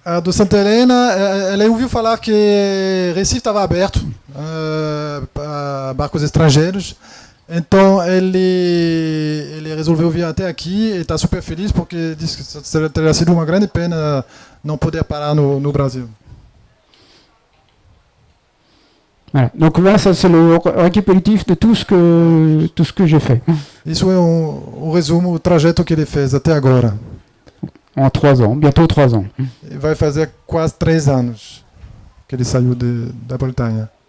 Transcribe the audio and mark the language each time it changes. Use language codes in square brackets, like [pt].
[pt] A do Santa Helena, ela ouviu falar que Recife estava aberto para barcos estrangeiros, então ele resolveu vir até aqui e está super feliz porque disse que teria sido uma grande pena não poder parar no Brasil. [fr] Voilà. Donc voilà, ça c'est le récapitulatif de tout ce que j'ai fait. [pt] Isso é o resumo, o trajeto que ele fez até agora. [fr] En 3 ans, bientôt 3 ans. [pt] E vai fazer quase 3 anos que ele saiu da Bretanha.